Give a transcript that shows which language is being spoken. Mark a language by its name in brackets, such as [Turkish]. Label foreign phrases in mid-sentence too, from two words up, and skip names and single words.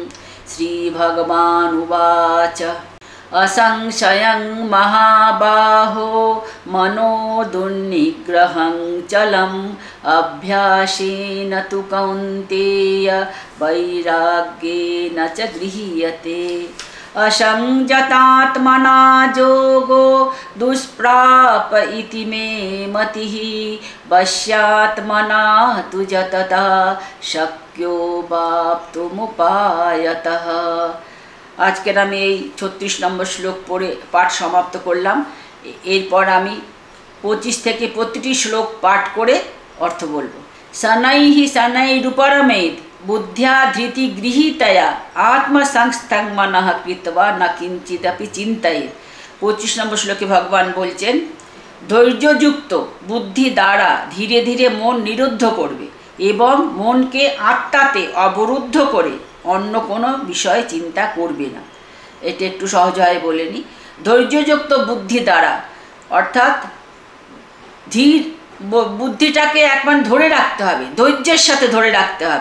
[Sanskrit] श्रीभगवानुवाच असंशयं महाबाहो मनो दुर्निग्रहं चलम् अभ्यासेन तु कौन्तेय वैराग्येन च गृह्यते। असंयतात्मना योगो दुष्प्राप इति मे मतिः वश्यात्मना तु यतता शक्यो वाप्तुमुपायतः। [Bangla] আজকের আমি এই 36 নম্বর শ্লোক পড়ে পাঠ সমাপ্ত করলাম। এরপর আমি 25 থেকে প্রতিটি শ্লোক পাঠ করে অর্থ বলবো। [Sanskrit] শনৈঃ শনৈরুপরমেদ বুদ্ধ্যা ধৃতি গৃহীতয়া আত্মসংস্থং মনঃ কৃত্বা ন কিঞ্চিদপি চিন্তয়েৎ। [Bangla] 25 নম্বর শ্লোকে ভগবান বলছেন, ধৈর্যযুক্ত বুদ্ধি দ্বারা ধীরে ধীরে মন নিরুদ্ধ করবে এবং মনকে আত্মাতে অবরুদ্ধ করে অন্য কোনো বিষয়ে চিন্তা করবে না। এটা একটু সহজভাবে বলে নিই। ধৈর্যযুক্ত বুদ্ধি দ্বারা অর্থাৎ ধীর বুদ্ধিটাকে একবার ধরে রাখতে হবে, ধৈর্যের সাথে ধরে রাখতে হবে।